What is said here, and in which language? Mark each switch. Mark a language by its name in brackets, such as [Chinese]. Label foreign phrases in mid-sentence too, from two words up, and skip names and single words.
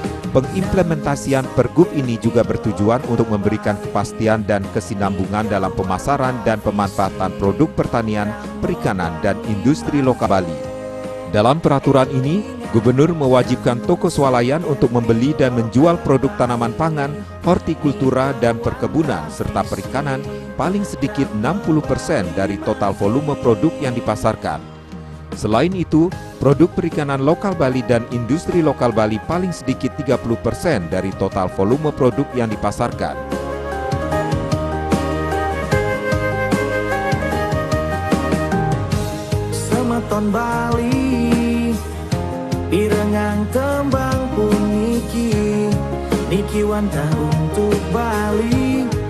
[Indonesian] Pengimplementasian Pergub ini juga bertujuan untuk memberikan kepastian dan kesinambungan dalam pemasaran dan pemanfaatan produk pertanian, perikanan, dan industri lokal Bali. Dalam peraturan ini, Gubernur mewajibkan toko swalayan untuk membeli dan menjual produk tanaman pangan, hortikultura, dan perkebunan, serta perikanan paling sedikit 60% dari total volume produk yang dipasarkan. Selain itu, produk perikanan lokal Bali dan industri lokal Bali paling sedikit 30% dari total volume produk yang dipasarkan. [Balinese] Semeton Bali, pirengang tembang pun niki wantah untuk Bali.